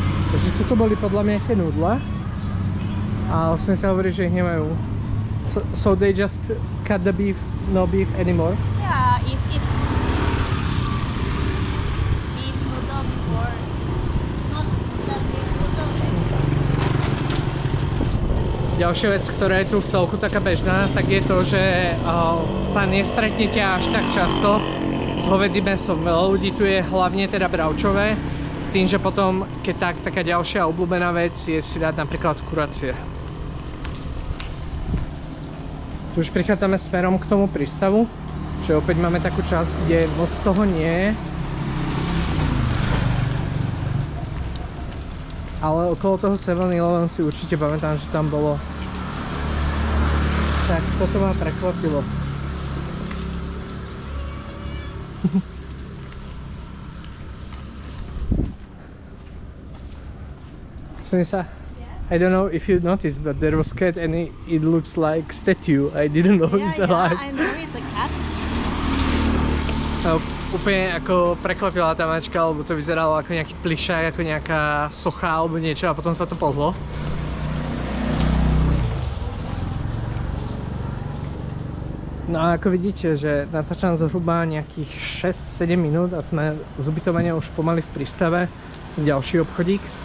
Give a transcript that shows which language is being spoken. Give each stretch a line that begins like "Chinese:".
Slovak: Takže tuto boli podľa mňa tie nudle. A vlastne sa hovorí, že ich nemajú
English: So they just cut the beef, no beef anymore? Yeah, if it's beef noodle before, not the beef noodle.
Slovak: Ďalšia vec, ktorá je tu v celku taká bežná, tak je to, že sa nestretnete až tak často s hovädzím mäsom. Veľa ľudí tu je hlavne teda bravčové, s tým, že potom, keď taká ďalšia obľúbená vec je si dať napríklad kuracie. Tu už prichádzame smerom k tomu prístavu, že opäť máme takú časť, kde moc toho nie je. Ale okolo toho 7-Eleven si určite pamätám, že tam bolo. Tak toto ma prekvapilo.
English: Sunisa, I don't know if you noticed, but there was cat and it looks like statue. I didn't know it's alive. I know it's a cat.
Slovak: Úplne ako prekvapila tá mačka, lebo to vyzeralo ako nejaký plišák, ako nejaká socha alebo niečo a potom sa to pohlo. No a ako vidíte, že natáčam zhruba nejakých 6-7 minút a sme z ubytovania už pomaly v prístave. Ďalší obchodík.